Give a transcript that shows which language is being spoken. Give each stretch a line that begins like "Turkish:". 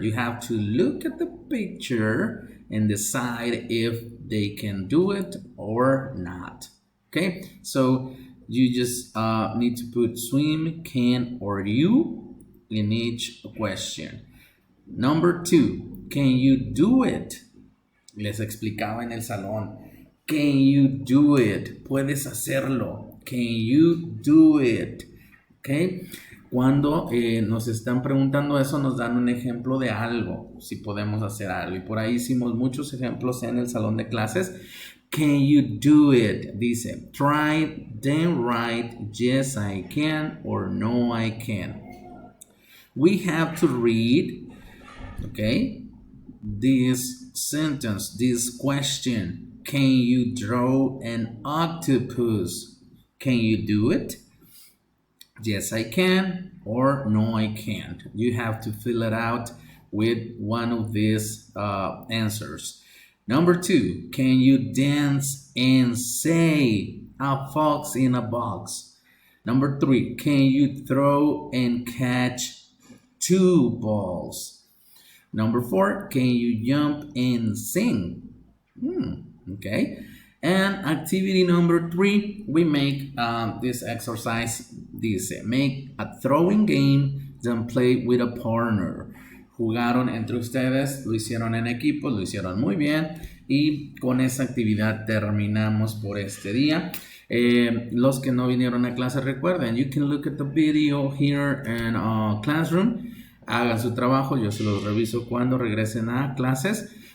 English: You have to look at the picture and decide if they can do it or not. Okay, so you just need to put swim, can, or you in each question. Number 2, can you do it?
Spanish: Les explicaba en el salón.
English: Can you do it?
Spanish: Puedes hacerlo.
English: Can you do it? Okay.
Spanish: Cuando nos están preguntando eso, nos dan un ejemplo de algo, si podemos hacer algo. Y por ahí hicimos muchos ejemplos en el salón de clases.
English: Can you do it?
Spanish: Dice,
English: try, then write, yes I can or no I can. We have to read, okay, this sentence, this question. Can you draw an octopus? Can you do it? Yes, I can, or no, I can't. You have to fill it out with one of these answers. Number 2, can you dance and say a fox in a box? Number 3, can you throw and catch 2 balls? Number 4, can you jump and sing? Okay. And activity number 3, we make this exercise.
Spanish: Dice,
English: make a throwing game, then play with a partner.
Spanish: Jugaron entre ustedes, lo hicieron en equipo, lo hicieron muy bien y con esa actividad terminamos por este día. Los que no vinieron a clase, recuerden,
English: you can look at the video here in Classroom.
Spanish: Hagan su trabajo, yo se los reviso cuando regresen a clases.